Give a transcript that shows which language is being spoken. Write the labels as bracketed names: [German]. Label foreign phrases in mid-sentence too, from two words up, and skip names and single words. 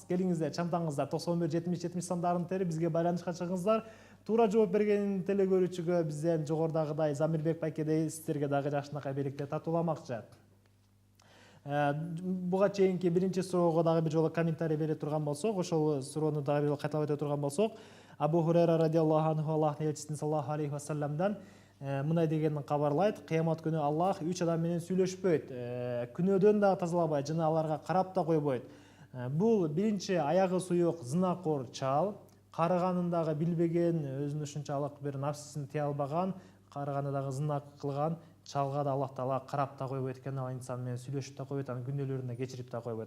[Kyrgyz] Келиңиздер, чамтаңыздар 91-70-70 сандарын терип бизге байланышка чыгыңыздар. Туура жооп берген теле көрүүчүгө бизден жогорудагыдай Замирбек байкедей сиздерге дагы жакшынакай белектер тартууламакчы. Буга чейинки биринчи суроого дагы бир жолу комментарий бере турган болсок, ошол суроону дагы бир жолу кайталап өтө турган болсок, Абу Хурайра [Arabic] رضي الله عنه [Kyrgyz] Аллахтын элчисинин [Arabic] صلى الله عليه و سلم [Kyrgyz] мындай дегенин кабарлайт: кыямат күнү Аллах 3 адам менен сүйлөшпөйт, күнөөдөн да тазалабайт жана аларга карап да койбойт. Бул биринчи аягы суюк зынакор чал, карыганын дагы билбеген, өзүнүн ушунчалык бир нафсисин тие албаган, карыганы дагы зынак кылган чалга да Аллах Таала карап да койбойт экен, ал инсан менен сүйлөшүп да койбойт, анын күнөөлөрүн да кечирип да койбойт.